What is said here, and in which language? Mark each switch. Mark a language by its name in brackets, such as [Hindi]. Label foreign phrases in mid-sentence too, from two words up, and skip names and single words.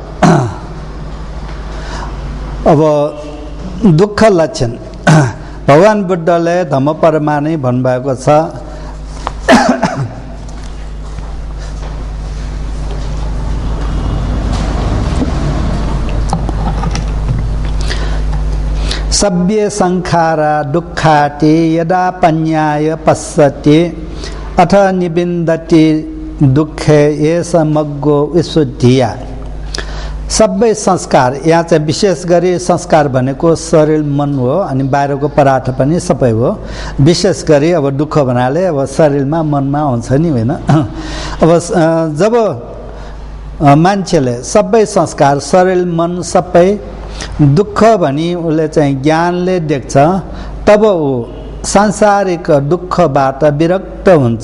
[Nepali] अब दुःख लक्षण भगवान बुद्धले धम्मपदमा नै भन्नुभएको छ, [Pali] सभ्य संखारा दुःखाति यदा पन्याय पश्यति अथ निबिन्दति दुःखे एष मग्गो विशुद्धिया। [Nepali] सबै संस्कार, यहाँ चाहिँ विशेष गरी संस्कार भनेको शरीर मन हो, अनि बाहिरको पदार्थ पनि सबै हो। विशेष गरी अब दुःख भन्नाले अब शरीरमा मनमा हुन्छ नि, होइन? अब जब मान्छेले सबै संस्कार शरीर मन सबै दुःख भनी उसले चाहिँ ज्ञानले देख्छ, तब ऊ सांसारिक दुःखबाट विरक्त हुन्छ।